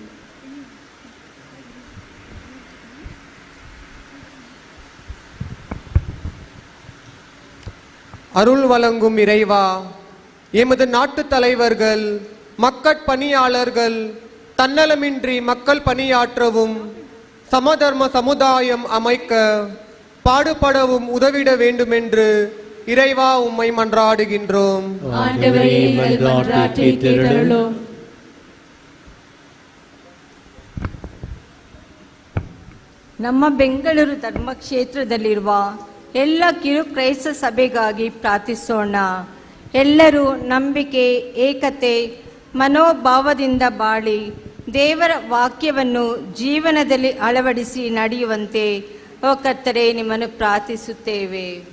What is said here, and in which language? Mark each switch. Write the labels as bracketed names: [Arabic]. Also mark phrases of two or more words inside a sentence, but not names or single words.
[Tamil] அருள் வழங்கும் இறைவா, எமது நாட்டு தலைவர்கள், மக்கட்பணியாளர்கள் தன்னலமின்றி மக்கள் பணியாற்றவும் சமதர்ம சமுதாயம் அமைக்க பாடுபடவும் உதவிட வேண்டுமென்று இறைவா உம்மை மன்றாடுகின்றோம். ஆண்டவரே, எங்கள் மன்றாட்டை கேட்டருளும். [Kannada] ನಮ್ಮ ಬೆಂಗಳೂರು ಧರ್ಮಕ್ಷೇತ್ರದಲ್ಲಿರುವ ಎಲ್ಲ ಕಿರು ಕ್ರೈಸ್ತ ಸಭೆಗಾಗಿ ಪ್ರಾರ್ಥಿಸೋಣ. ಎಲ್ಲರೂ ನಂಬಿಕೆ, ಏಕತೆ, ಮನೋಭಾವದಿಂದ ಬಾಳಿ ದೇವರ ವಾಕ್ಯವನ್ನು ಜೀವನದಲ್ಲಿ ಅಳವಡಿಸಿ ನಡೆಯುವಂತೆ ಓ ಕರ್ತರೇ ನಿಮ್ಮನ್ನು ಪ್ರಾರ್ಥಿಸುತ್ತೇವೆ.